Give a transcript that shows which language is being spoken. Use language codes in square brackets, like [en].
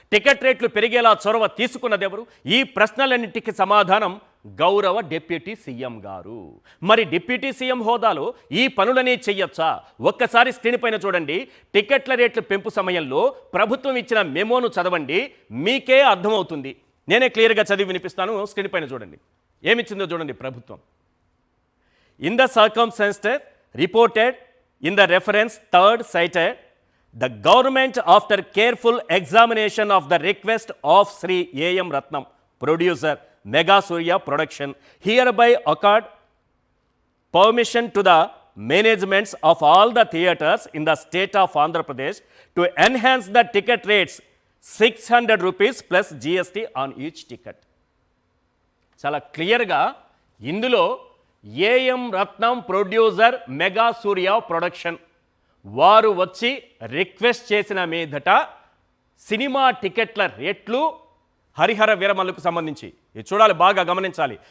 [te] Ticket రేట్లు పెరిగేలా చొరవ తీసుకున్నది ఎవరు? ఈ ప్రశ్నలన్నింటికి సమాధానం గౌరవ డిప్యూటీ సీఎం గారు. మరి డిప్యూటీ సీఎం హోదాలో ఈ పనులనే చెయ్యొచ్చా? ఒక్కసారి స్క్రీన్ పైన చూడండి. టికెట్ల రేట్లు పెంపు సమయంలో ప్రభుత్వం ఇచ్చిన మెమోను చదవండి, మీకే అర్థమవుతుంది. నేనే క్లియర్గా చదివి వినిపిస్తాను, స్క్రీన్ పైన చూడండి. ఏమిచ్చిందో చూడండి ప్రభుత్వం. [en] In the circumstances reported in the reference third cited, the government after careful examination of the request of Sri A.M. Ratnam, producer, Mega Surya Production, hereby accord permission to the managements of all the theatres in the state of Andhra Pradesh to enhance the ticket rates 600 rupees plus GST on each ticket. [te] చాలా క్లియర్గా ఇందులో AM Ratnam producer, mega Surya production వారు వచ్చి request చేసిన మీదట cinema టికెట్ల రేట్లు హరిహర వీరమల్లుకు సంబంధించి ఇది చూడాలి, బాగా గమనించాలి.